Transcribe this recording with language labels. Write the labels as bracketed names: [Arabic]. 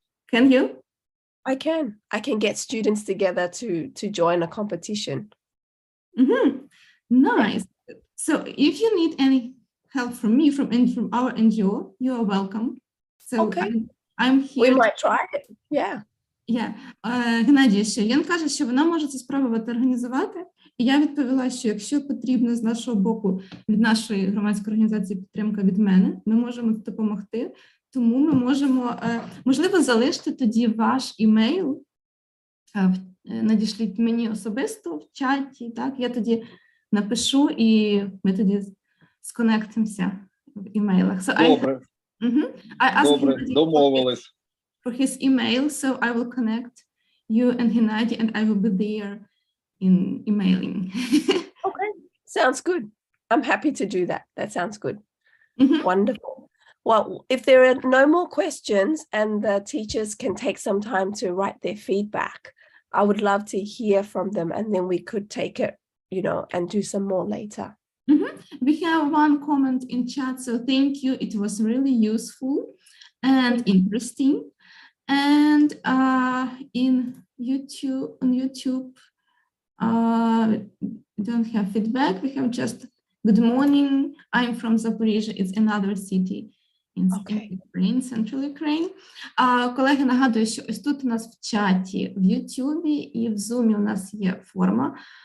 [English] Can you? I can get students together to join a competition. Mm-hmm. Nice. So if you need any help from me, from our NGO, you are welcome. So okay. I'm here. We might try it. Yeah. Yeah. [Ukrainian] Геннадій, ще Йен каже, що вона може це спробувати організувати. І я відповіла, що якщо потрібно з нашого боку, від нашої громадської організації підтримка від мене, ми можемо допомогти. Тому ми можемо, можливо, залишити тоді ваш імейл, надішліть мені особисто в чаті, так, я тоді напишу і ми тоді сконектимося в імейлах. [English] So [Ukrainian] Добре, добре, домовились. [English] For his email, so I will connect you and Gennady and I will be there in emailing. Okay, sounds good. I'm happy to do that. That sounds good. Wonderful. Well, if there are no more questions and the teachers can take some time to write their feedback, I would love to hear from them and then we could take it, and do some more later. We have one comment in chat, so thank you. It was really useful and interesting. And on YouTube, we don't have feedback. We have just good morning. I'm from Zaporizhzhia. It's another city in Ukraine, Central Ukraine. [Ukrainian] Колеги, нагадую, що ось тут у нас в чаті, в YouTube і в Zoom у нас є форма.